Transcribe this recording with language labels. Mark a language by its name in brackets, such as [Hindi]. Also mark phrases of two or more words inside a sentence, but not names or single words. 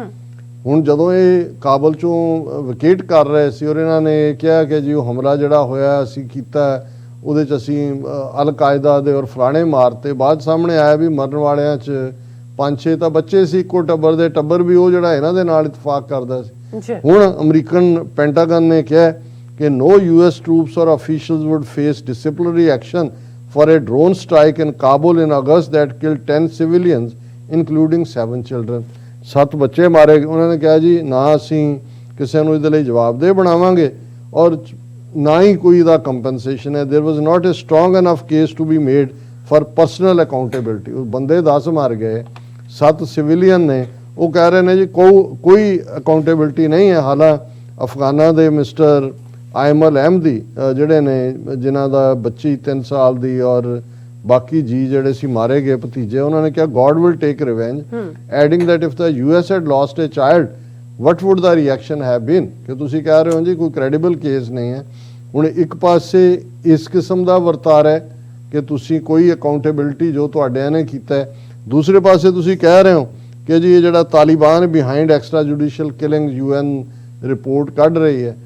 [Punjabi] ਹੁਣ ਜਦੋਂ ਇਹ ਕਾਬਲ ਚੋਂ ਵਿਕੇਟ ਕਰ ਰਹੇ ਸੀ ਔਰ ਇਹਨਾਂ ਨੇ ਕਿਹਾ ਕਿ ਜੀ ਉਹ ਹਮਲਾ ਜਿਹੜਾ ਹੋਇਆ ਅਸੀਂ ਕੀਤਾ, ਉਹਦੇ 'ਚ ਅਸੀਂ ਅਲ ਕਾਇਦਾ ਦੇ ਔਰ ਫਲਾਣੇ ਮਾਰਤੇ, ਬਾਅਦ ਸਾਹਮਣੇ ਆਇਆ ਵੀ ਮਰਨ ਵਾਲਿਆਂ 'ਚ 5-6 ਤਾਂ ਬੱਚੇ ਸੀ ਇੱਕੋ ਟੱਬਰ ਦੇ, ਟੱਬਰ ਵੀ ਉਹ ਜਿਹੜਾ ਇਹਨਾਂ ਦੇ ਨਾਲ ਇਤਫਾਕ ਕਰਦਾ ਸੀ। ਹੁਣ ਅਮਰੀਕਨ ਪੈਂਟਾਗਨ ਨੇ ਕਿਹਾ ਕਿ [English] no US troops or officials would face disciplinary action for a drone strike in Kabul in August that killed 10 civilians including 7 children। [Punjabi] 7 ਬੱਚੇ ਮਾਰੇ। ਉਹਨਾਂ ਨੇ ਕਿਹਾ ਜੀ ਨਾ ਅਸੀਂ ਕਿਸੇ ਨੂੰ ਇਹਦੇ ਲਈ ਜਵਾਬਦੇਹ ਬਣਾਵਾਂਗੇ ਔਰ ਨਾ ਹੀ ਕੋਈ ਇਹਦਾ ਕੰਪਨਸੇਸ਼ਨ ਹੈ। [English] there was not a strong enough case to be made for personal accountability। [Punjabi] ਉਹ ਬੰਦੇ 10 ਮਰ ਗਏ, 7 ਸਿਵਿਲੀਅਨ ਨੇ, ਉਹ ਕਹਿ ਰਹੇ ਨੇ ਜੀ ਕੋਈ ਅਕਾਊਂਟੇਬਿਲਟੀ ਨਹੀਂ ਹੈ। ਹਾਲਾਂ ਅਫਗਾਨਾਂ ਦੇ ਮਿਸਟਰ ਆਇਮਲ ਅਹਿਮਦੀ ਜਿਹੜੇ ਨੇ, ਜਿਨ੍ਹਾਂ ਦਾ ਬੱਚੀ 3 ਸਾਲ ਦੀ ਔਰ ਬਾਕੀ ਜੀ ਜਿਹੜੇ ਸੀ ਮਾਰੇ ਗਏ ਭਤੀਜੇ, ਉਹਨਾਂ ਨੇ ਕਿਹਾ [English] God will take revenge, adding that if the US had lost a child what would the reaction have been। [Punjabi] ਕਿ ਤੁਸੀਂ ਕਹਿ ਰਹੇ ਹੋ ਜੀ ਕੋਈ [English] credible case [Punjabi] ਨਹੀਂ ਹੈ। ਹੁਣ ਇੱਕ ਪਾਸੇ ਇਸ ਕਿਸਮ ਦਾ ਵਰਤਾਰਾ ਹੈ ਕਿ ਤੁਸੀਂ ਕੋਈ ਅਕਾਊਂਟੇਬਿਲਟੀ ਜੋ ਤੁਹਾਡਿਆਂ ਨੇ ਕੀਤਾ ਹੈ, ਦੂਸਰੇ ਪਾਸੇ ਤੁਸੀਂ ਕਹਿ ਰਹੇ ਹੋ ਕਿ ਜੀ ਇਹ ਜਿਹੜਾ ਤਾਲਿਬਾਨ [English] behind extra judicial killing UN report [Punjabi] ਕੱਢ ਰਹੀ ਹੈ।